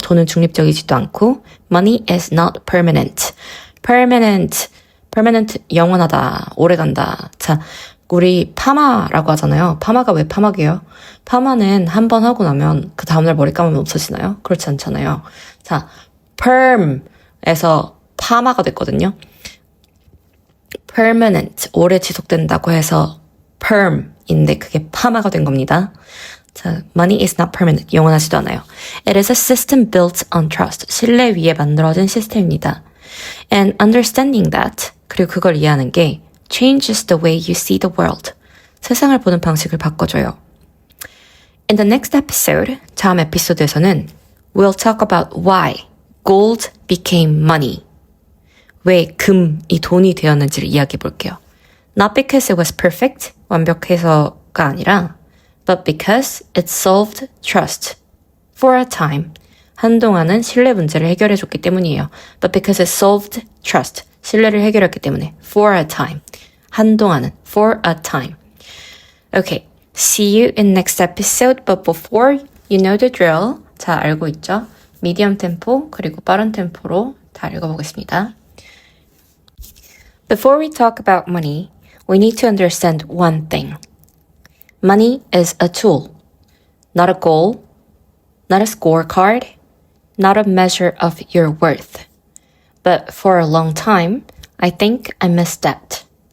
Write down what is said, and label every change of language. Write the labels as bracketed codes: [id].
[ko] 돈은 중립적이지도 않고 [en] Money is not permanent. [ko] Permanent 영원하다. 오래간다. 자, 우리 파마라고 하잖아요. 파마가 왜 파마게요? 파마는 한 번 하고 나면 그 다음날 머리 감으면 없어지나요? 그렇지 않잖아요. 자, perm에서 파마가 됐거든요. permanent, 오래 지속된다고 해서 perm인데 그게 파마가 된 겁니다. [en] 자, money is not permanent, [ko] 영원하지도 않아요. [en] It is a system built on trust, [ko] 신뢰 위에 만들어진 시스템입니다. [en] And understanding that, [ko] 그리고 그걸 이해하는 게 [en] changes the way you see the world. [ko] 세상을 보는 방식을 바꿔줘요. [en] In the next episode, [ko] 다음 에피소드에서는 [en] we'll talk about why gold became money. [ko] 왜 금이 돈이 되었는지를 이야기해 볼게요. [en] Not because it was perfect, [ko] 완벽해서가 아니라 [en] but because it solved trust for a time. [ko] 한동안은 신뢰 문제를 해결해 줬기 때문이에요. [en] But because it solved trust. [ko] 신뢰를 해결했기 때문에 [en] for a time. [ko] 한동안은 [en] for a time. Okay, see you in next episode. But before you know the drill. [ko] 자, 알고 있죠? 미디엄 템포 그리고 빠른 템포로 다 읽어보겠습니다. [en] Before we talk about money, we need to understand one thing. Money is a tool, not a goal, not a scorecard, not a measure of your worth. But for a long time, I think I missed that.